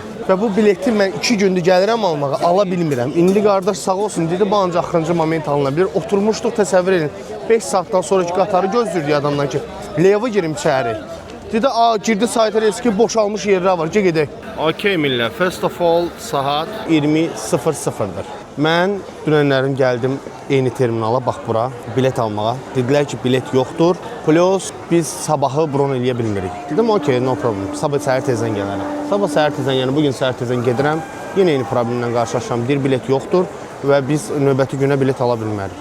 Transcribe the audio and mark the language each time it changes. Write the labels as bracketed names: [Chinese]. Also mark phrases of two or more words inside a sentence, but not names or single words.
[Azerbaijani] Və bu bileti mən 2 gündür gəlirəm almağa, ala bilmirəm. İndi qardaş sağ olsun, dedi, bu ancaq axırıncı moment alına bilir. Oturmuşduq, təsəvvür edin. 5 saatdan sonraki qatarı gözlürdük adamdan ki, Leyva girim içəri. Dedi, girdi saytə reski, boşalmış yerlər var, gedək. Okey millət, [English] first of all, [Azerbaijani] saat 20:00-dır. Mən dünənlərin gəldim eyni terminala, bax bura, bilet almağa. Dedilər ki, bilet yoxdur, plus biz sabahı bron eləyə bilmirik. Dedim, [English] okey, no problem, [Azerbaijani] sabah səhər tezdən gələrəm. Sabah səhər tezdən, yəni bugün səhər tezdən gedirəm, yenə eyni problemlə qarşılaşıram, deyir, bilet yoxdur və biz növbəti günə bilet ala bilmərik.